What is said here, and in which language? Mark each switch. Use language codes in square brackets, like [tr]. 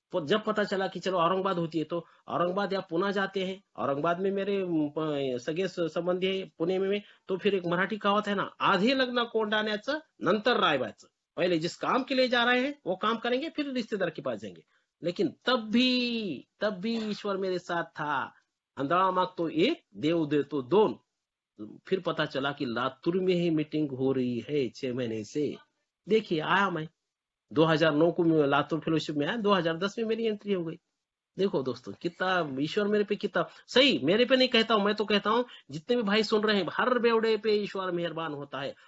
[hi] जब पता चला कि चलो औरंगाबाद होती है, तो औरंगाबाद या पुणे जाते हैं। औरंगाबाद में मेरे सगळे संबंधी है, पुणे में। तो फिर एक मराठी कहावत है ना, [mr] आधी लग्न कोंडाण्याचं नंतर रायबाचं। [hi] पहले जिस काम के लिए जा रहे हैं वो काम करेंगे, फिर रिश्तेदार के पास जाएंगे। लेकिन तब भी ईश्वर मेरे साथ था। [mr] आंधळा मागतो एक, देव देतो दोन। [hi] फिर पता चला कि लातूर में ही मीटिंग हो रही है 6 महीने से। देखिए आया मैं 2009 को लातूर फेलोशिप में आया, 2010 में मेरी एंट्री हो गई। देखो दोस्तों कितना ईश्वर मेरे पे कितना सही, मेरे पे नहीं कहता हूं, मैं तो कहता हूं जितने भी भाई सुन रहे हैं, हर बेवड़े पे ईश्वर मेहरबान होता है।